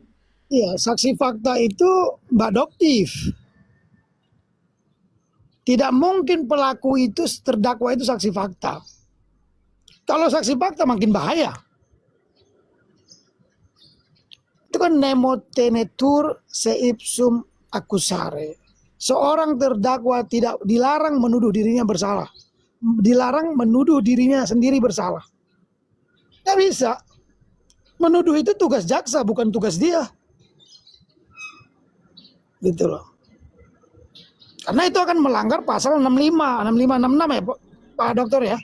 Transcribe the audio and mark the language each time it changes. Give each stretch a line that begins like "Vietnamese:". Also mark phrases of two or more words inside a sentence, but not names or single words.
Indonesian: Iya, saksi fakta itu Mbak Doktif. Tidak mungkin pelaku itu terdakwa itu saksi fakta. Kalau saksi fakta makin bahaya. Itu kan
Latin: nemo tenetur seipsum accusare.
Indonesian: Seorang terdakwa tidak dilarang menuduh dirinya bersalah. Dilarang menuduh dirinya sendiri bersalah. Nggak bisa. Menuduh itu tugas jaksa, bukan tugas dia. Gitu loh. Karena itu akan melanggar pasal 65, 66 ya Pak Dokter ya.